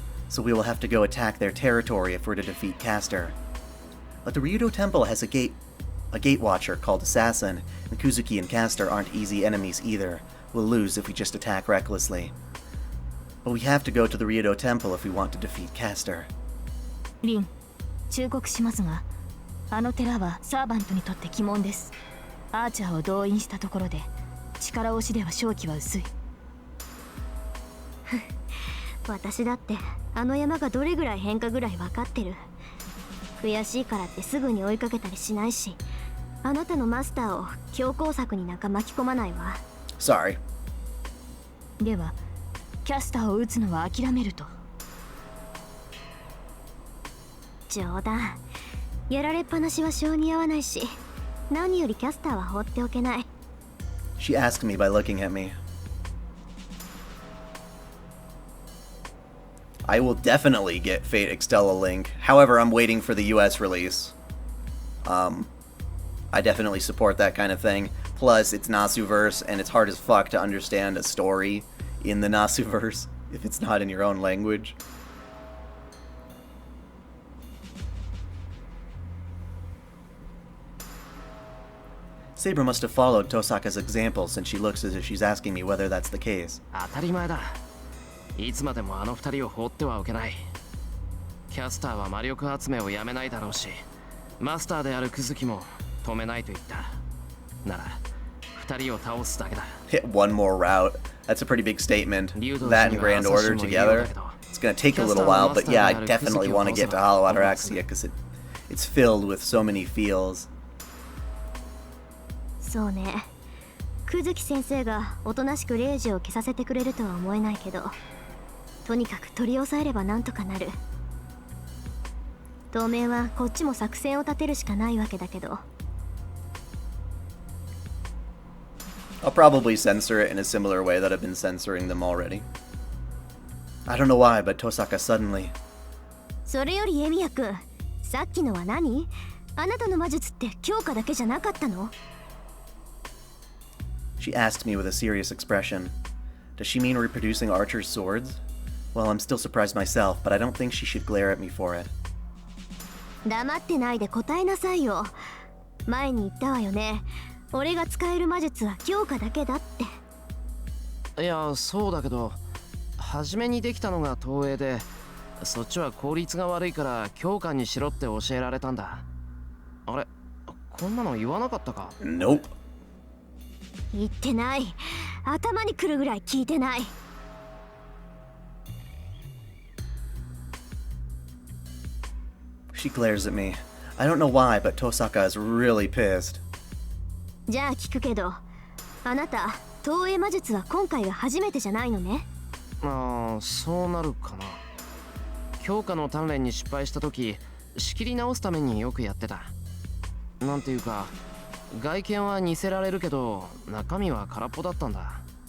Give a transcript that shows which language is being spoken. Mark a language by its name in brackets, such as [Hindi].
[English] So we will have to go attack their territory if we're to defeat Caster. But the Ryudo Temple has a gate watcher called Assassin, and Kuzuki and Caster aren't easy enemies either. We'll lose if we just attack recklessly. But we have to go to the Ryudo Temple if we want to defeat Caster. [Japanese] リン、忠告しますが、あの寺はサーバントにとって鬼門です。アーチャーを動員したところで、力押しでは勝機は薄い。私だってあの山がどれぐらい変化ぐらい分かってる。悔しいからってすぐに追いかけたりしないし、あなたのマスターを強攻策になんか巻き込まないわ。 [English] Sorry. [Japanese] では、キャスターを撃つのは諦めると。冗談。やられっぱなしは性に合わないし、何よりキャスターは放っておけない。 [English] She asked me by looking at me. I will definitely get Fate Extella Link. However, I'm waiting for the US release. I definitely support that kind of thing. Plus, it's Nasuverse, and it's hard as fuck to understand a story in the Nasuverse if it's not in your own language. Saber must have followed Tosaka's example since she looks as if she's asking me whether that's the case. [Japanese] 当たり前だ。いつまでもあの二人を放ってはおけない。キャスターは魔力集めをやめないだろうし、マスターであるクズキも止めないと言った。なら、二人を倒すだけだ。 [English] Hit one more route. That's a pretty big statement. That and Grand Order together. It's gonna take a little while, but yeah, I definitely want to get to Hollow Ataraxia because it's filled with so many feels. [Japanese] そうね。クズキ先生がおとなしくレイジを消させてくれるとは思えないけど、とにかく取り押さえればなんとかなる。当面はこっちも作戦を立てるしかないわけだけど。 [English] I'll probably censor it in a similar way that I've been censoring them already. I don't know why, but Tosaka suddenly... [Japanese] それよりエミヤ君、さっきのは何？あなたの魔術って強化だけじゃなかったの？ [English] She asked me with a serious expression. Does she mean reproducing Archer's swords? Well, I'm still surprised myself, but I don't think she should glare at me for it. [Japanese] 黙ってないで答えなさいよ。前に言ったわよね。俺が使える魔術は強化だけだって。いや、そうだけど、初めにできたのが投影で、そっちは効率が悪いから強化にしろって教えられたんだ。あれ、こんなの言わなかったか？ [English] Nope. [Japanese] 言ってない。頭にくるぐらい聞いてない。 [English] She glares at me. I don't know why, but Tosaka is really pissed. [Japanese] じゃあ聞くけど、あなた投影魔術は今回が初めてじゃないのね。ああ、そうなるかな。強化の鍛錬に失敗した時、仕切り直すためによくやってた。なんていうか、外見は似せられるけど中身は空っぽだったんだ。